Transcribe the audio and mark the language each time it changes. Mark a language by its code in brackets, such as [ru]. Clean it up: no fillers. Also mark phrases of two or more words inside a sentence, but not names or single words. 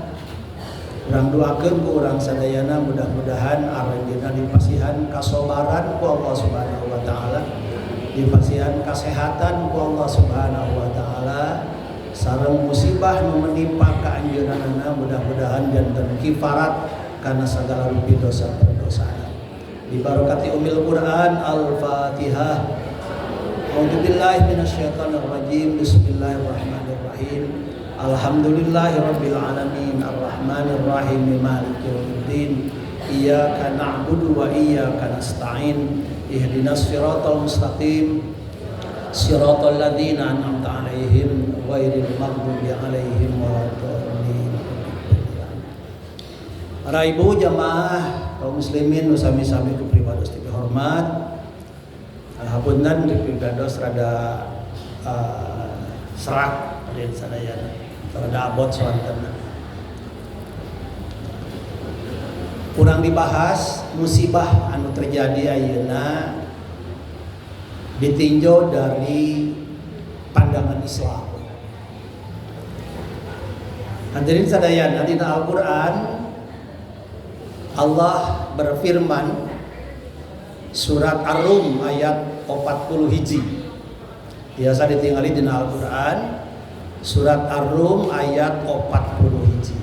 [su] Urang doakeun ku urang sadayana mudah-mudahan aranjeunna dipasihan kasobaran ku Allah [ar] سبحانه وتعالى, [su] dipasihan kasehatan ku Allah [ar] سبحانه وتعالى, [su] sareng musibah nu menimpa ka anjeunna mudah-mudahan janten kifarat kana sagala rupi dosa perdosaan. [ar] ببركة أم القرآن. Al-Fatihah. أعوذ بالله من الشيطان الرجيم. بسم الله الرحمن الرحيم. الحمد لله رب العالمين. الرحمن الرحيم. مالك يوم الدين. إياك نعبد وإياك نستعين. اهدنا الصراط المستقيم. صراط الذين أنعمت عليهم غير المغضوب عليهم ولا الضالين. [su] Para ibu jamaah kaum muslimin nu sami-sami ku pribados ti hormat. Hapunten pribados rada serak pada sadayana. Rada abot soanteuna. Kurang dibahas musibah anu terjadi ayeuna [id] ditinjau dari pandangan Islam. [su] Hadirin sadayana, dina Al-Qur'an Allah berfirman surat Ar-Rum ayat 40 hiji. Biasa ditinggali dina Al-Qur'an surat Ar-Rum ayat 40 hiji.